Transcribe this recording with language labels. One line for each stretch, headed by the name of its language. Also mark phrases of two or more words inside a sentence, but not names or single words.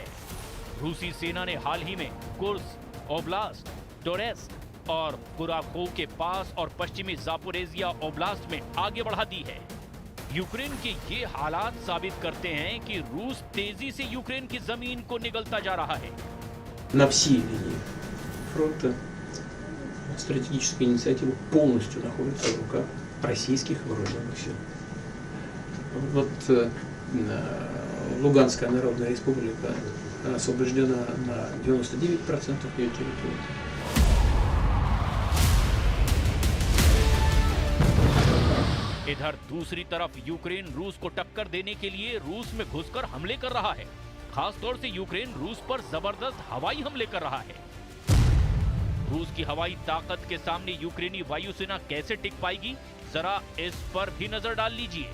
Hindi: रूसी सेना ने हाल ही में कुर्स्क ओब्लास्ट, डोनेत्स्क और कुराकोव के पास और पश्चिमी जापोरेजिया ओब्लास्ट में आगे बढ़ा दी है। यूक्रेन के ये हालात साबित करते हैं कि रूस तेजी से यूक्रेन की जमीन को निगलता जा रहा है।
Russian: На всей линии фронта стратегическая инициатива полностью находится в руках российских вооруженных сил. Вот Луганская Народная Республика освобождена на 99% ее территории.
Hindi: इधर दूसरी तरफ यूक्रेन रूस को टक्कर देने के लिए रूस में घुसकर हमले कर रहा है। खासतौर से यूक्रेन रूस पर जबरदस्त हवाई हमले कर रहा है। रूस की हवाई ताकत के सामने यूक्रेनी वायुसेना कैसे टिक पाएगी, जरा इस पर भी नजर डाल लीजिए।